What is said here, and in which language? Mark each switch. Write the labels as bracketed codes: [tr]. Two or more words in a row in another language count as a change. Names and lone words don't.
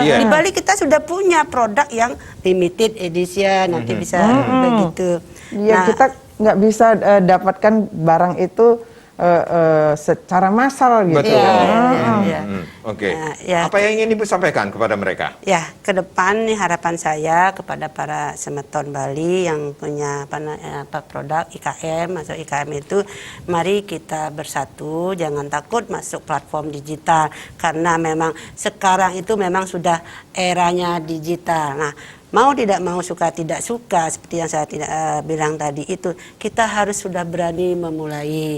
[id] Di Bali kita sudah punya produk yang limited edition, nanti bisa begitu. Ya, kita nggak bisa dapatkan barang itu secara massal gitu. Betul. Oke. Apa yang ingin Ibu sampaikan kepada mereka? Ya, ke depan nih harapan saya kepada para semeton Bali yang punya produk IKM atau IKM itu, mari kita bersatu, jangan takut masuk platform digital karena memang sekarang itu memang sudah eranya digital. Nah, mau tidak mau, suka tidak suka, seperti yang saya bilang tadi itu, kita harus sudah berani memulai.